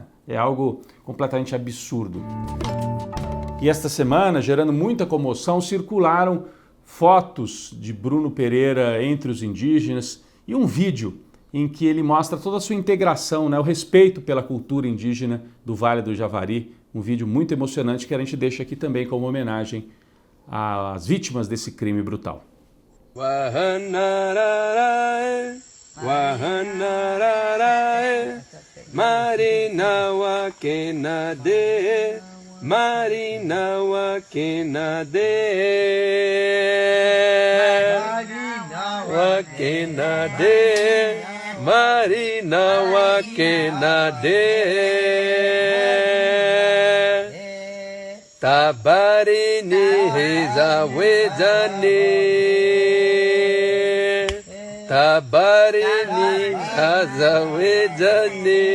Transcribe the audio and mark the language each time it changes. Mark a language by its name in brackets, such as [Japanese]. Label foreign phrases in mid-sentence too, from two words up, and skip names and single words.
[Portuguese] É algo completamente absurdo. E esta semana, gerando muita comoção, circularam fotos de Bruno Pereira entre os indígenas e um vídeo em que ele mostra toda a sua integração, né, o respeito pela cultura indígena do Vale do Javari, um vídeo muito emocionante que a gente deixa aqui também como homenagem às vítimas desse crime brutal. Marinawa kenade, Marinawa kenade, Marinawa kenade, Marinawa kenade, Tabarini hezawezani, Tabarini hazawezani.